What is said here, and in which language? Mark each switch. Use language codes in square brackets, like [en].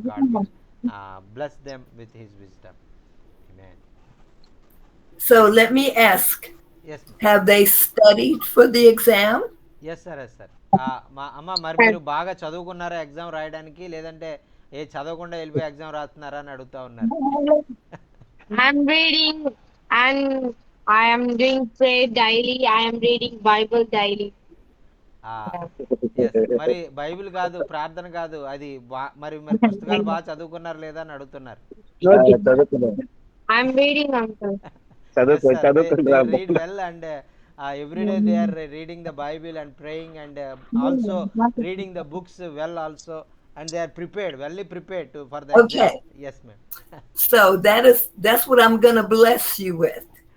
[en] God will bless them with His wisdom. Amen. So let me ask, Yes, ma'am. have they studied for the exam? Yes sir, yes sir. [te] మా అమ్మ, మరి మీరు బాగా చదువుకున్నారా exam రాయడానికి, లేదంటే ఏ చదవకుండా వెళ్ళిపోయి ఎగ్జామ్ రాస్తున్నారా అని అడుగుతా ఉన్నారు. [en] I'm reading and I am doing prayer daily. I am reading Bible daily. [te] Yes, మరి బైబిల్ కాదు, ప్రార్థన కాదు, అది మరి పుస్తకాలు బాగా చదువుకున్నారు లేదా అని అడుగుతున్నారు. చదువుకున్నాను. [en] I'm reading, uncle. Yes, sir. They [te] చదువుకుంటున్నాను. [en] read well, and every day they are reading the Bible and praying, and also reading the books well also, and they are prepared, well prepared for the exam. Okay. Yes, ma'am. So that's what I'm gonna bless you with.